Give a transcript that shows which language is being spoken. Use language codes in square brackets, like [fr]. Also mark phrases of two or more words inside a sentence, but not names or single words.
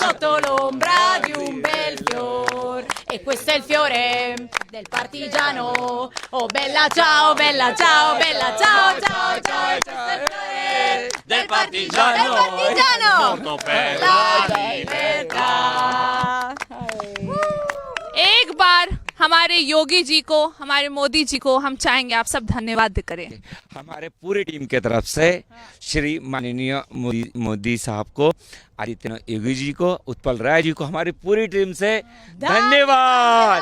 [it] sotto l'ombra di un bel fior E questo è il fiore del partigiano. Oh bella ciao, bella ciao, bella ciao, ciao, ciao. E questo è il fiore del partigiano. Del partigiano. Morto per la libertà. [hi] एक बार हमारे योगी जी को, हमारे मोदी जी को हम चाहेंगे आप सब धन्यवाद करें। हमारे पूरी टीम के तरफ से श्री माननीय मोदी साहब को, आदित्यनाथ योगी जी को, उत्पल राय जी को, हमारी पूरी टीम से धन्यवाद।